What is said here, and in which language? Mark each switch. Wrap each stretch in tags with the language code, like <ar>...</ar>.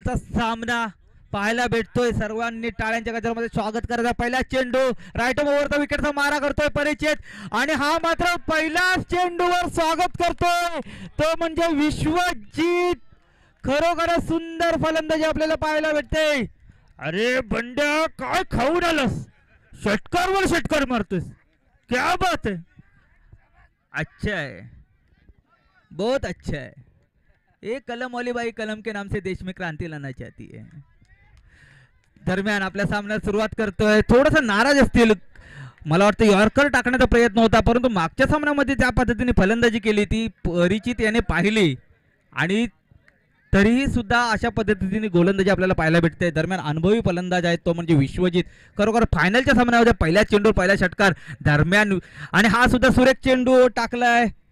<mr>असा सामना पाहायला भेटतोय. सर्वांनी टाळ्यांच्या गजरामध्ये स्वागत करायचं. पहिला चेंडू राईट ओव्हरचा विकेटचा मारा करतोय परिचित आणि हा मात्र पहिल्याच चेंडूवर स्वागत करतोय तो म्हणजे विश्वजित. खरोखर सुंदर फलंदाजी आपल्याला पाहायला भेटते. अरे बंड्या काय खाऊन आलास, षटकारवर षटकार मारतोस,</mr> <hi>क्या बात है, अच्छा है, बहुत अच्छा है. एक कलम वाली बाई कलम के नाम से देश में क्रांती लाना चाहती है.</hi> <mr>दरम्यान आपल्या सामन्यात सुरुवात करतोय. थोडंसं नाराज असतील, मला वाटतं यॉर्कर टाकण्याचा प्रयत्न होता, परंतु मागच्या सामन्यामध्ये त्या पद्धतीने फलंदाजी केली ती परिचित याने पाहिली आणि तरीही सुद्धा अशा पद्धतीने गोलंदाजी आपल्याला पाहायला भेटते. दरम्यान अनुभवी फलंदाज आहेत तो म्हणजे विश्वजित. खरोखर फायनलच्या सामन्यामध्ये पहिल्या चेंडू पहिला षटकार दरम्यान आणि हा सुद्धा सुरेख चेंडू टाकलाय.</mr>